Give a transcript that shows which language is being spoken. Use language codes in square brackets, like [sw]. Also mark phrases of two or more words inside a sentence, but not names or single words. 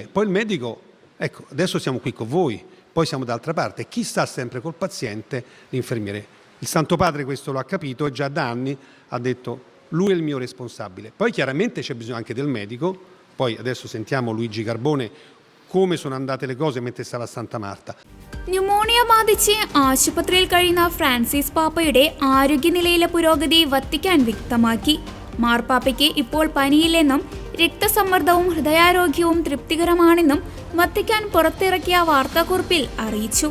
[it] Poi il medico, ecco, adesso siamo qui con voi, poi siamo dall'altra parte. Chi sta sempre col paziente? L'infermiere. Il Santo Padre questo lo ha capito e già da anni ha detto: lui è il mio responsabile. Poi chiaramente c'è bisogno anche del medico. Poi adesso sentiamo Luigi Carbone come sono andate le cose mentre stava a Santa Marta. [ml] ന്യൂമോണിയ ബാധിച്ച് ആശുപത്രിയിൽ കഴിയുന്ന ഫ്രാൻസിസ് പാപ്പയുടെ ആരോഗ്യനിലയിലെ പുരോഗതി വത്തിക്കാൻ വ്യക്തമാക്കി. മാർപ്പാപ്പയ്ക്ക് ഇപ്പോൾ പനിയില്ലെന്നും രക്തസമ്മർദ്ദവും ഹൃദയാരോഗ്യവും തൃപ്തികരമാണെന്നും വത്തിക്കാൻ പുറത്തിറക്കിയ വാർത്താക്കുറിപ്പിൽ അറിയിച്ചു.